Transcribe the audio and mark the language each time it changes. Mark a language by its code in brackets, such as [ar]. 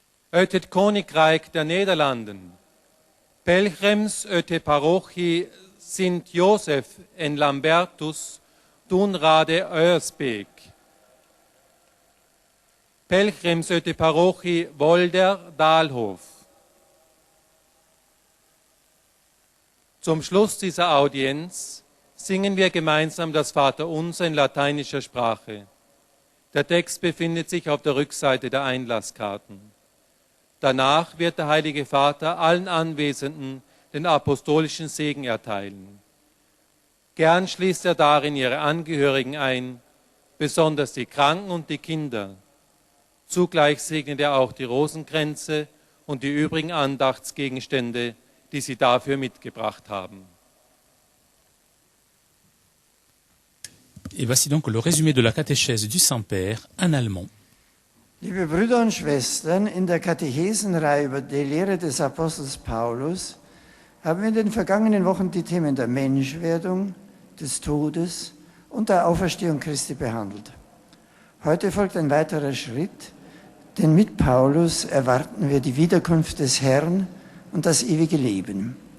[nl] Uit het Koninkrijk der Nederlanden. Pelgrims uit de parochie Sint-Josef en Lambertus, Doenrade Uiersbeek. Pelgrims uit de parochie Wolder Daalhof. [de] Zum Schluss dieser Audienz singen wir gemeinsam das Vaterunser in lateinischer Sprache. Der Text befindet sich auf der Rückseite der Einlasskarten. Danach wird der Heilige Vater allen Anwesenden den apostolischen Segen erteilen. Gern schließt er darin ihre Angehörigen ein, besonders die Kranken und die Kinder. Zugleich segnet er auch die Rosenkränze und die übrigen Andachtsgegenstände, die sie dafür mitgebracht haben. [fr] Et voici donc le résumé de la catéchèse du Saint-Père, un Allemand. [de] Liebe Brüder und Schwestern, in der Katechesenreihe über die Lehre des Apostels Paulus haben wir in den vergangenen Wochen die Themen der Menschwerdung, des Todes und der Auferstehung Christi behandelt. Heute folgt ein weiterer Schritt, denn mit Paulus erwarten wir die Wiederkunft des Herrn und das ewige Leben.